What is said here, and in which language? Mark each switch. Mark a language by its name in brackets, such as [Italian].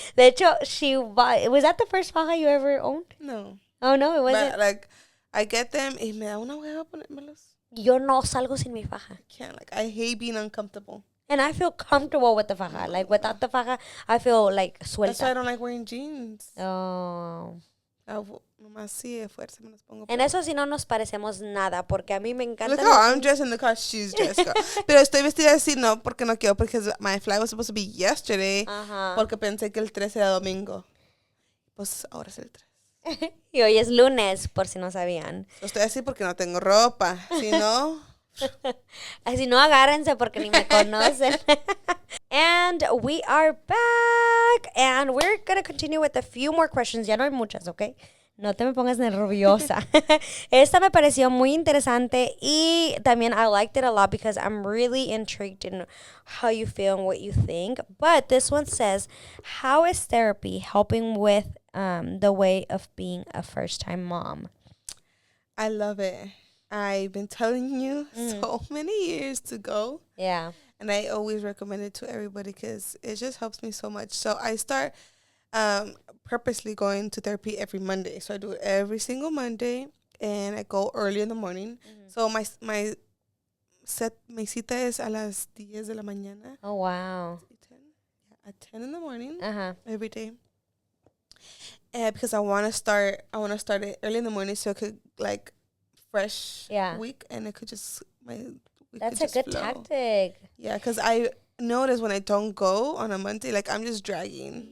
[Spanish] De hecho, [English] was that the first faja you ever owned? No. Oh, no, it wasn't. But, like, I get them [Spanish] y me da una hueva ponérmelos. Yo no salgo sin mi faja. [English] I can't, like, I hate being uncomfortable. And I feel comfortable with the faja. Like, without the faja, I feel, like, suelta. That's why I don't like wearing jeans. Oh. [Spanish] Nomás sí de fuerza me los pongo. En eso sí no nos parecemos nada, porque a mí me encanta. [English] Look how I'm dressed and look how she's dressed. [Spanish] Pero estoy vestida así, no, porque no quiero, porque [English] my flight was supposed to be yesterday. [Spanish] Porque pensé que el 13 era domingo. Pues ahora es el 3. Y hoy es lunes, por si no sabían. Estoy así porque no tengo ropa. Si no... Así no agárrense porque ni me conocen. [English] And we are back. And we're going to continue with a few more questions. [Spanish] Ya no hay muchas, [English] okay? [Spanish] No te me pongas nerviosa. Esta me pareció muy interesante y también [English] I liked it a lot because I'm really intrigued in how you feel and what you think. But this one says, how is therapy helping with the way of being a first-time mom? I love it. I've been telling you so many years to go. Yeah. And I always recommend it to everybody because it just helps me so much. So I start purposely going to therapy every Monday. So I do it every single Monday, and I go early in the morning. [Spanish] So my mi cita es a las 10 de la mañana. [English] Oh, wow. 10? Yeah, at 10 in the morning every day. Because I want to start it early in the morning so it could like fresh week, and it could just That's a good tactic. Yeah, because I notice when I don't go on a Monday, like I'm just dragging.